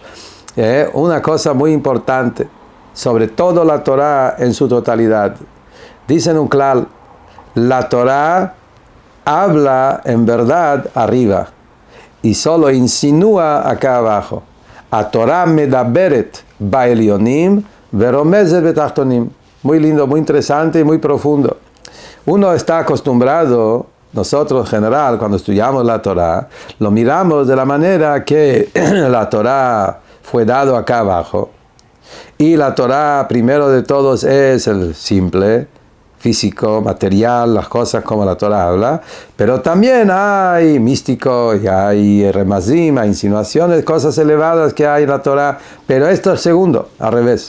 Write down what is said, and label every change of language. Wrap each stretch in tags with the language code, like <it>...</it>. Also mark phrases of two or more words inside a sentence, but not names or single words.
<es>Una cosa muy importante, sobre todo la Torah en su totalidad. Dicen un klal, la Torah habla en verdad arriba y solo insinúa acá abajo.</es> <he>התורה מדברת בעליונים ורומזת בתחתונים.</he> <es>Muy lindo, muy interesante y muy profundo. Uno está acostumbrado, nosotros en general, cuando estudiamos la Torah, lo miramos de la manera que la Torah fue dado acá abajo. Y la Torah, primero de todos, es el simple, físico, material, las cosas como la Torah habla, pero también hay místico, y hay remazim, hay insinuaciones, cosas elevadas que hay en la Torah, pero esto es segundo, al revés.</es>